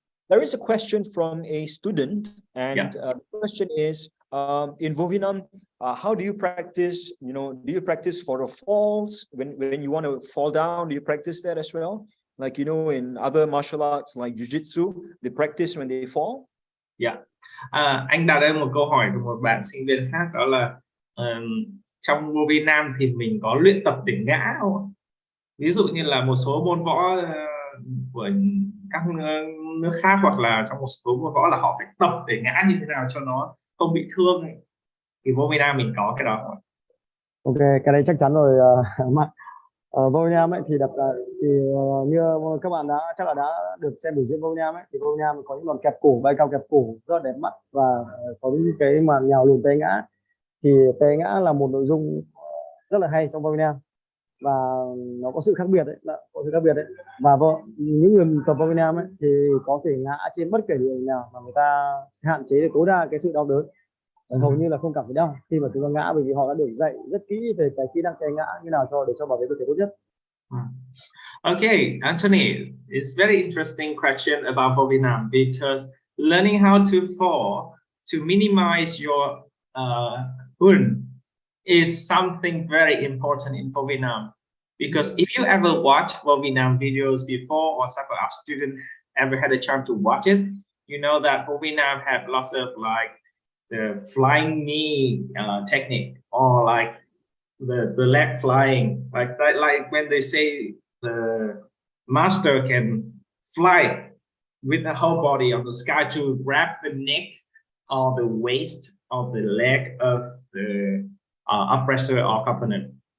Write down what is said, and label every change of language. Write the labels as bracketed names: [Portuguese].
[English] there is a question from a student, and Yeah. the question is, in Vovinam, how do you practice? You know, do you practice for the falls when you want to fall down? Do you practice that as well? Like, you know, in other martial arts like jiu-jitsu, they practice when they fall. Yeah. [Vietnamese] Anh đặt đây một câu hỏi của một bạn sinh viên khác, đó là trong vô vi nam thì mình có luyện tập để ngã không ạ? Ví dụ như là một số môn võ của các nước khác, hoặc là trong một số môn võ là họ phải tập để ngã như thế nào cho nó không bị thương ấy. Thì vô vi nam mình có cái đó không ạ? Ok, cái đấy chắc chắn rồi. Ở Vô Vi Nam ấy thì như các bạn chắc là đã được xem biểu diễn Vô Vi Nam ấy, thì Vô Vi Nam có những đòn kẹp cổ, bay cao kẹp cổ rất là đẹp mắt, và có những cái mà nhào lùn té ngã. Thì té ngã là một nội dung rất là hay trong Vô Vi Nam, và nó có sự khác biệt đấy, và những người tập Vô Vi Nam ấy thì có thể ngã trên bất kể địa hình nào mà người ta sẽ hạn chế được tối đa cái sự đau đớn, hầu như là không cảm thấy đau khi mà chúng ta ngã, bởi vì họ đã được dạy rất kỹ về cái kỹ năng té ngã như nào để cho bảo vệ cơ thể tốt nhất. [English] Okay, Anthony, it's very interesting question about Vô Vi Nam, because learning how to fall to minimize your wound is something very important in Vô Vi Nam. Because if you ever watch Vô Vi Nam videos before, or some of our students ever had a chance to watch it, you know that Vô Vi Nam have lots of like the flying knee technique, or like the leg flying, like when they say the master can fly with the whole body on the sky to grab the neck or the waist of the leg of the oppressor or opponent.